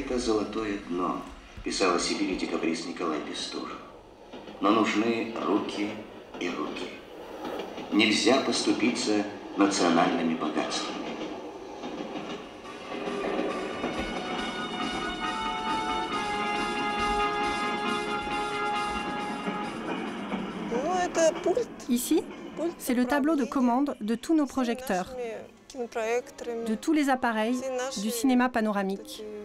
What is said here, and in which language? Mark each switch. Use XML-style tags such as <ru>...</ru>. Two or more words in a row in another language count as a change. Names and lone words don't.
<ru>это золотое дно, писал о Сибири декабрист Николай Пестур. Но нужны руки и руки. Нельзя поступиться национальными богатствами.</ru> <fr>Ici, c'est le tableau de commande de tous nos projecteurs, de tous les appareils du cinéma panoramique.</fr>